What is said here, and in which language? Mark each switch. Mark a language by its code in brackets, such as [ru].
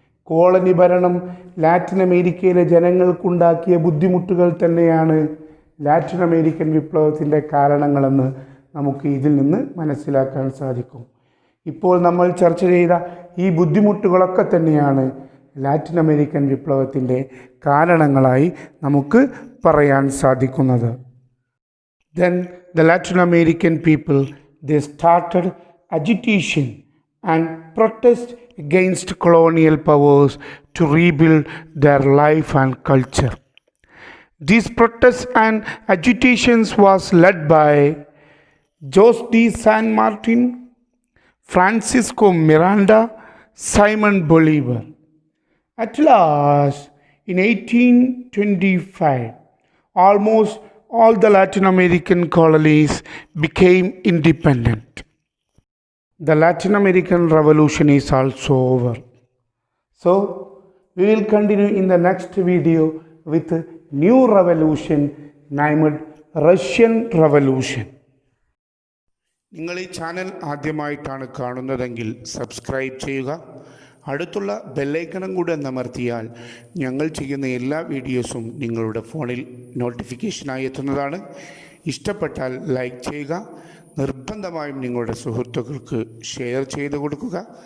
[ml] Colony ഭരണം Latin അമേരിക്കയിലെ ജനങ്ങൾക്കുണ്ടാക്കിയ ബുദ്ധിമുട്ടുകൾ തന്നെയാണ് ലാറ്റിൻ അമേരിക്കൻ വിപ്ലവത്തിൻ്റെ കാരണങ്ങളെന്ന് നമുക്ക് ഇതിൽ നിന്ന് മനസ്സിലാക്കാൻ സാധിക്കും. ഇപ്പോൾ നമ്മൾ ചർച്ച ചെയ്ത ഈ ബുദ്ധിമുട്ടുകളൊക്കെ തന്നെയാണ് ലാറ്റിൻ അമേരിക്കൻ വിപ്ലവത്തിൻ്റെ കാരണങ്ങളായി നമുക്ക് പറയാൻ സാധിക്കുന്നത്. [en] Then the Latin American people, they started agitation and protest against colonial powers to rebuild their life and culture. These protests and agitations was led by Jose de San Martin, Francisco Miranda, Simon Bolivar. At last, in 1825, almost all the Latin American colonies became independent. The Latin American Revolution is also over. So, we will continue in the next video with a new revolution named Russian Revolution. [ml] നിങ്ങൾ ഈ channel ആദ്യമായിട്ടാണ് കാണുന്നതെങ്കിൽ subscribe ചെയ്യുക. അടുത്തുള്ള ബെല്ലൈക്കണും കൂടെ അമർത്തിയാൽ ഞങ്ങൾ ചെയ്യുന്ന എല്ലാ വീഡിയോസും നിങ്ങളുടെ ഫോണിൽ നോട്ടിഫിക്കേഷനായി എത്തുന്നതാണ്. ഇഷ്ടപ്പെട്ടാൽ ലൈക്ക് ചെയ്യുക. നിർബന്ധമായും നിങ്ങളുടെ സുഹൃത്തുക്കൾക്ക് ഷെയർ ചെയ്ത് കൊടുക്കുക.